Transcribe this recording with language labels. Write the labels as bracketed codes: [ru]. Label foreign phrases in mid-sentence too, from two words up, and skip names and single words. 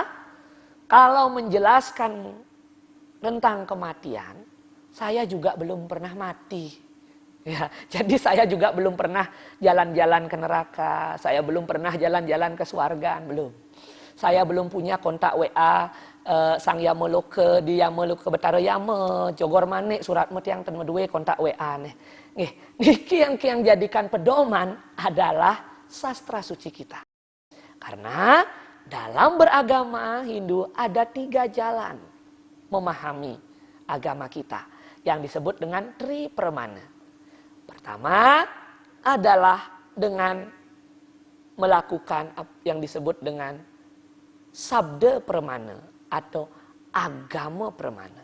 [id] Kalau menjelaskan tentang kematian, saya juga belum pernah mati. Ya, jadi saya juga belum pernah jalan-jalan ke neraka, saya belum pernah jalan-jalan ke surga, belum. Saya belum punya kontak WA sang Yama Loka di Yama Loka Betara Yama, Jogor Manik surat mutiang [ban] ten medue [id] kontak WA nih. Niki yang jadikan pedoman adalah sastra suci kita. Karena dalam beragama Hindu ada 3 jalan memahami agama kita yang disebut dengan Tripermana. Pertama adalah dengan melakukan yang disebut dengan Sabda Permana atau agama permana.